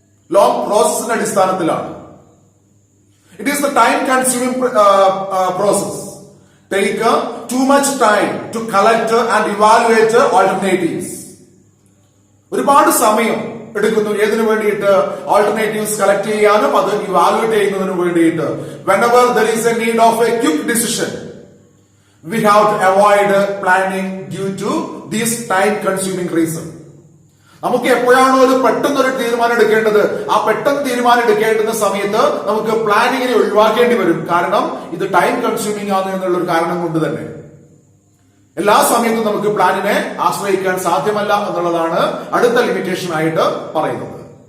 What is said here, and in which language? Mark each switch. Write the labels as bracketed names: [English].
[Malayalam] Long പ്രോസസിന്റെ അടിസ്ഥാനത്തിലാണ്. [English] It is the time consuming process. Take too much time to collect and evaluate alternatives. [Malayalam] ഒരുപാട് സമയം എടുക്കുന്നു ഏതിനു വേണ്ടിയിട്ട്? ഓൾട്ടർനേറ്റീവ്സ് കളക്ട് ചെയ്യാനും അത് ഇവാലുവേറ്റ് ചെയ്യുന്നതിന് വേണ്ടിയിട്ട്. [English] whenever there is a need of a quick decision, we have to avoid planning due to this time consuming reason. [Malayalam] നമുക്ക് എപ്പോഴാണോ ഒരു പെട്ടെന്നൊരു തീരുമാനം എടുക്കേണ്ടത്, ആ പെട്ടെന്ന് തീരുമാനം എടുക്കേണ്ടുന്ന സമയത്ത് നമുക്ക് പ്ലാനിങ്ങിനെ ഒഴിവാക്കേണ്ടി വരും. കാരണം ഇത് ടൈം കൺസ്യൂമിംഗ് ആണ് എന്നുള്ള ഒരു കാരണം കൊണ്ട് തന്നെ എല്ലാ സമയത്തും നമുക്ക് പ്ലാനിനെ ആശ്രയിക്കാൻ സാധ്യമല്ല എന്നുള്ളതാണ് അടുത്ത ലിമിറ്റേഷൻ ആയിട്ട് പറയുന്നത്.